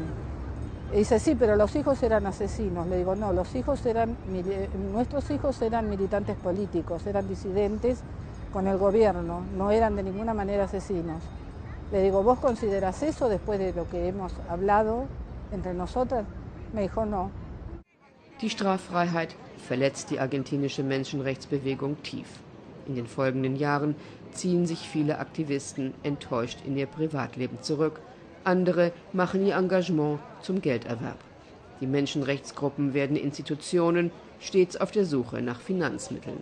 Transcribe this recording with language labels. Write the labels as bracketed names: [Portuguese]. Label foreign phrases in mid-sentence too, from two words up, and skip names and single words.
[Spanish] Y dice, sí, pero los hijos eran asesinos. Le digo, no, nuestros hijos eran militantes políticos, eran disidentes con el gobierno, no eran de ninguna manera asesinos. Le digo, ¿vos considerás eso después de lo que hemos hablado entre nosotras? Me dijo, no. [German] Die Straffreiheit verletzt die argentinische Menschenrechtsbewegung tief. In den folgenden Jahren ziehen sich viele Aktivisten enttäuscht in ihr Privatleben zurück. Andere machen ihr Engagement zum Gelderwerb. Die Menschenrechtsgruppen werden Institutionen, stets auf der Suche nach Finanzmitteln.